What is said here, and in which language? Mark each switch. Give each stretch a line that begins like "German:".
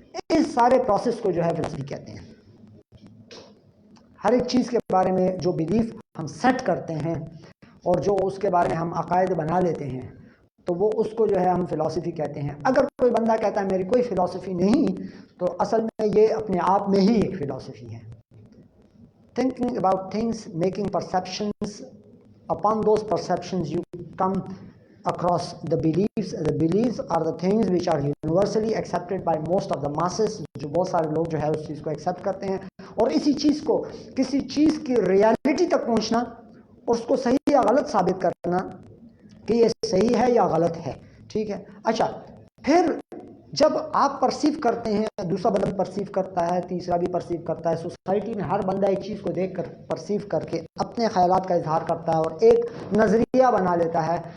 Urdu: اس سارے پروسیس کو جو ہے فلسفی کہتے ہیں. ہر ایک چیز کے بارے میں جو بلیف ہم سیٹ کرتے ہیں اور جو اس کے بارے میں ہم عقائد بنا لیتے ہیں, تو وہ اس کو جو ہے ہم فلاسفی کہتے ہیں. اگر کوئی بندہ کہتا ہے میری کوئی فلاسفی نہیں, تو اصل میں یہ اپنے آپ میں ہی ایک فلاسفی ہے.
English: Thinking about things, making perceptions, upon those perceptions you come across the beliefs. The beliefs are the things which are universally accepted by most of the masses.
Urdu: جو بہت سارے لوگ جو ہے اس چیز کو ایکسیپٹ کرتے ہیں, اور اسی چیز کو کسی چیز کی ریالٹی تک پہنچنا اور اس کو صحیح یا غلط ثابت کرنا کہ یہ صحیح ہے یا غلط ہے. ٹھیک ہے. اچھا, پھر جب آپ پرسیو کرتے ہیں, دوسرا بندہ بھی پرسیو کرتا ہے, تیسرا بھی پرسیو کرتا ہے, سوسائٹی میں ہر بندہ ایک چیز کو دیکھ کر پرسیو کر کے اپنے خیالات کا اظہار کرتا ہے اور ایک نظریہ بنا لیتا ہے.